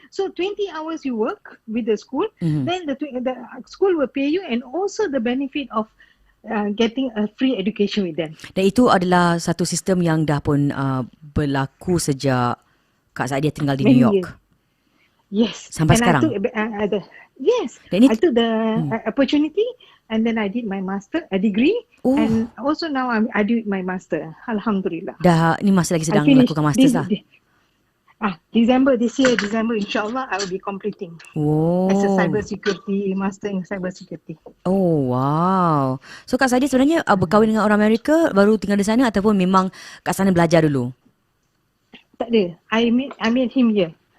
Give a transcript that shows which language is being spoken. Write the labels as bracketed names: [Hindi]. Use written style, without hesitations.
[English] So 20 hours you work with the school, then the school will pay you, and also the benefit of getting a free education with them. [Malay] Dan itu adalah satu sistem yang dah pun berlaku sejak Kak Sadia tinggal di New York. [English] Yes. [Malay] Sampai [English] and [Malay] sekarang. [English] I took the opportunity, and then I did my master, a degree, and also now I do my master. [Malay] Alhamdulillah. Dah ni masih lagi sedang melakukan master lah. [English] December insyaAllah I will be completing as a master in cyber security. [Malay] Oh wow. So Kak Sadia sebenarnya berkahwin dengan orang Amerika, baru tinggal di sana, ataupun memang kat sana belajar dulu? Tak ada. [English] I met him here.